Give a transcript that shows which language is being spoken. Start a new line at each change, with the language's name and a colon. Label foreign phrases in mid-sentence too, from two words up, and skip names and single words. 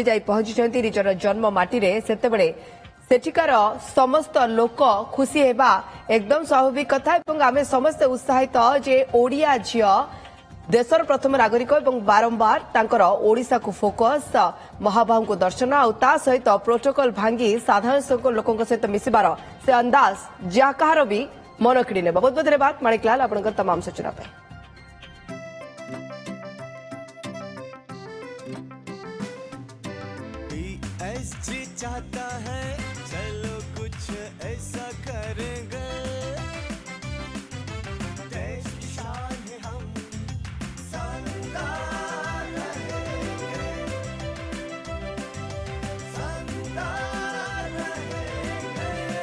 Odia: ଯାଇ ପହଞ୍ଚିଛନ୍ତି ନିଜର ଜନ୍ମ ମାଟିରେ ସେତେବେଳେ ସେଠିକାର ସମସ୍ତ ଲୋକ ଖୁସି ହେବା ଏକଦମ ସ୍ୱାଭାବିକ କଥା ଏବଂ ଆମେ ସମସ୍ତେ ଉତ୍ସାହିତ ଯେ ଓଡ଼ିଆ ଝିଅ ଦେଶର ପ୍ରଥମ ନାଗରିକ ଏବଂ ବାରମ୍ବାର ତାଙ୍କର ଓଡ଼ିଶାକୁ ଫୋକସ୍ ମହାବାହୁଙ୍କୁ ଦର୍ଶନ ଆଉ ତା ସହିତ ପ୍ରୋଟୋକଲ ଭାଙ୍ଗି ସାଧାରଣ ଲୋକଙ୍କ ସହିତ ମିଶିବାର ସେ ଅନ୍ଦାଜ ଯାହା କାହାର ବି ମନ କିଣି ନେବ। ବହୁତ ବହୁତ ଧନ୍ୟବାଦ ମାଣିକଲାଲ ଆପଣଙ୍କର ତମାମ ସୂଚନା ପାଇଁ।
Hindi: चाहता है चलो कुछ ऐसा करेंगे देश की शान है हम संगार रहेंगे संगार रहेंगे।